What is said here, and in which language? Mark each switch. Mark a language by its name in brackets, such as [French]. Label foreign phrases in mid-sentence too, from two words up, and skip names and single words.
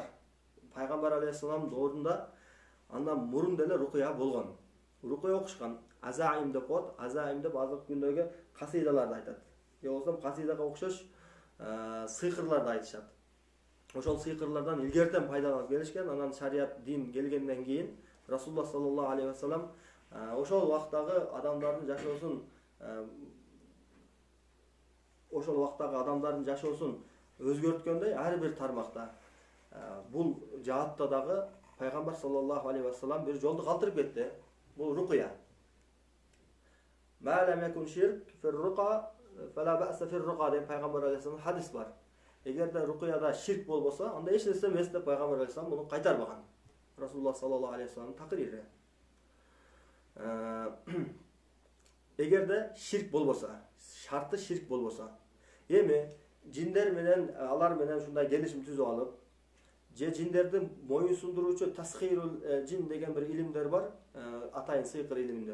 [Kyrgyz] Пайгамбар алейхиссаламдын доорунда андан мурун деле рукуя болгон. Рукуя окушкан. Азаим деп коет. Азаим деп азыркы күндөгү касыйдаларды айтат. Же болсо касыйдага окшош сыйкырларды айтышат. Ошол сыйкырлардан илгертен пайдаланып келишкен. Анан шарият, дин келгенден кийин Расулуллах [Arabic] صلى الله عليه وسلم [Kyrgyz] ошол убактагы адамдардын жашоосун өзгөрткөндөй ар бир тармакта бул жаатта дагы Пайгамбар [Arabic] صلى الله عليه وسلم [Kyrgyz] бир жолду калтырып кетти. Бул рукуя. [Arabic] ما لم يكن شرك في الرقى فلا بأس في الرقى [Kyrgyz] деп Пайгамбар алейхиссалам хадис бар. Эгерде рукуяда ширк болбосо, анда эч нерсе эмес деп Пайгамбар алейхиссалам муну кайтарбаган. Расулуллах [Arabic] صلى الله عليه وسلم [Kyrgyz] такрири. Эгерде ширк болбосо, шарты ширк болбосо, эми жиндер менен алар менен ушундай келишим түзүп алып, же жиндердин моюн сундуруучу [Arabic] تسخير الجن [Kyrgyz] деген бир илимдер бар, атайын сыйкыр илиминде.